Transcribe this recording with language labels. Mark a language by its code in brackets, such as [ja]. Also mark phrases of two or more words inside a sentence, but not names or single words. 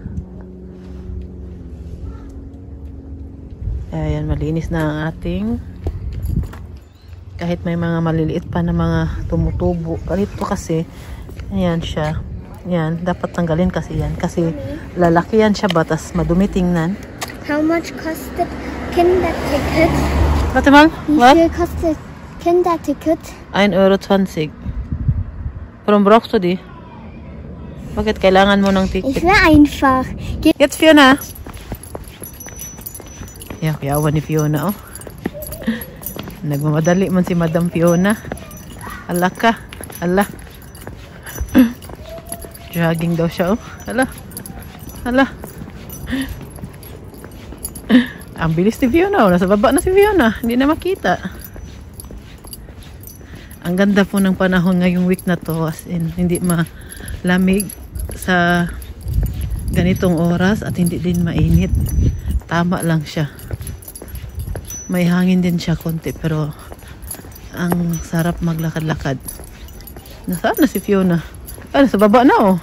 [tl] Ayan, malinis na ang ating. Kahit may mga maliliit pa na mga tumutubo. Ganito kasi, ayan siya. Yan, dapat tanggalin kasi yan. Kasi lalaki yan siya ba, tas madumi tingnan. [en] How much cost the Kinderticket? [de] Warte mal, Wie viel kostet Kinderticket? 1,20 €. Warum brauchst du die? [tl] Bakit kailangan mo ng ticket? [de] Ich will einfach. [tl] Jetzt Fiona. Yeah, kuyawan ni Fiona, oh. Nagmamadali man si Madam Fiona. Ala ka. Ala. Jogging daw siya, oh. Ala. Ala. Ang bilis ni Fiona, oh. Nasa baba na si Fiona. Hindi na makita. Ang ganda po ng panahon ngayong week na to. [en] As in, [tl] hindi malamig sa ganitong oras at hindi din mainit. Tama lang siya. May hangin din siya konti pero ang sarap maglakad-lakad. Nasaan na si Fiona? Ah, nasa baba na, oh.